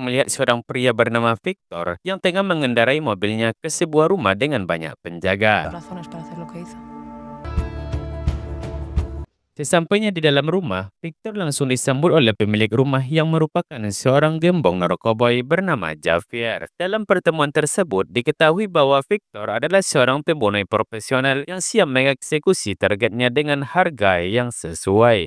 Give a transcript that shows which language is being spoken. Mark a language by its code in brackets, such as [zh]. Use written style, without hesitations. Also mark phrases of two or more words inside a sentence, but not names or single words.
[id] melihat seorang pria bernama Victor yang tengah mengendarai mobilnya ke sebuah rumah dengan banyak penjaga. [es] Razones para hacer lo que hizo. [id] Sesampainya di dalam rumah, Victor langsung disambut oleh pemilik rumah yang merupakan seorang gembong narkoboy bernama Javier. Dalam pertemuan tersebut, diketahui bahwa Victor adalah seorang pembunuh profesional yang siap mengeksekusi targetnya dengan harga yang sesuai.